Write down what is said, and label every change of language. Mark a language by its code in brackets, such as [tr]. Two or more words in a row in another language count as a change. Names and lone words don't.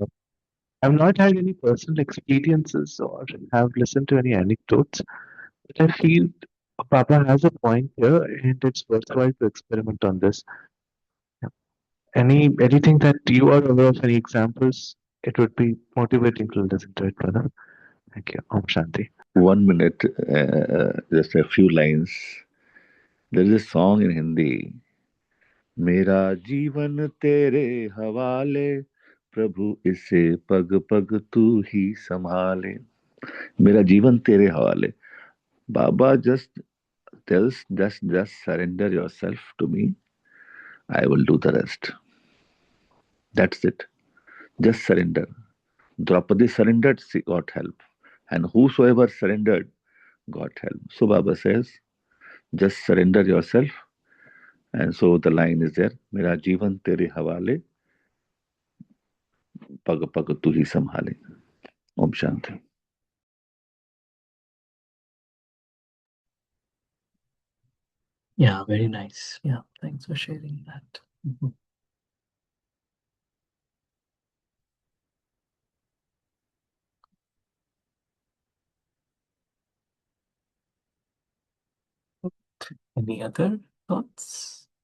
[en] I've not had any personal experiences or have listened to any anecdotes, but I feel Baba has a point here and it's worthwhile to experiment on this. Yeah. Anything that you are aware of, any examples, it would be motivating to listen to it, brother. Thank you. [hi] ॐ शांति. [en] 1 minute, just a few lines. There is a song in Hindi. [hi] मेरा जीवन तेरे हवाले, प्रभु इसे पग पग तू ही संभाले. मेरा जीवन तेरे हवाले. [en] Baba just tells, just surrender yourself to me. I will do the rest. That's it. Just surrender. Draupadi surrendered, she got help. And whosoever surrendered got help. So Baba says, just surrender yourself. And so the line is there, [hi] मेरा जीवन तेरे हवाले, पग पग तू ही संभाले. ॐ शांति. [en] Yeah, very nice. Yeah, thanks for sharing that. Mhm. Any other thoughts?